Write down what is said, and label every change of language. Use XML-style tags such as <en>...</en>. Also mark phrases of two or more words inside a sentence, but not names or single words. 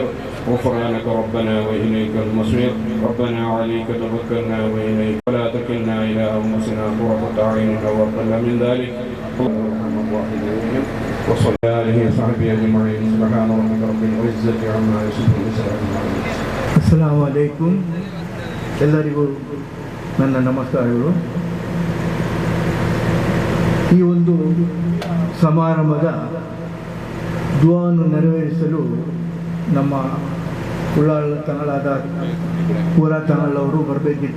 <ar>غفرانك ربنا وإليك المصير. ربنا عليك توكلنا وإليك ولا تكلنا إلى أنفسنا طرفة عين أو أقل من ذلك. اللهم الراحمين وصلى آله وصحبه أجمعين. سبحان ربك رب العزة عما يصفون وسلام على المرسلين. السلام عليكم.</ar> <kn>ಎಲ್ಲರಿಗೂ ನನ್ನ ನಮಸ್ಕಾರಗಳು. ಈ ಒಂದು ಸಮಾರಂಭದ ದುಆವನ್ನು ನೆರವೇರಿಸಲು ನಮ್ಮ ಉಳ್ಳಾಳ ತನಲಾದ ಪೂರಾ ಚಾನಲ್ ಅವರು ಬರಬೇಕಿತ್ತು.</kn>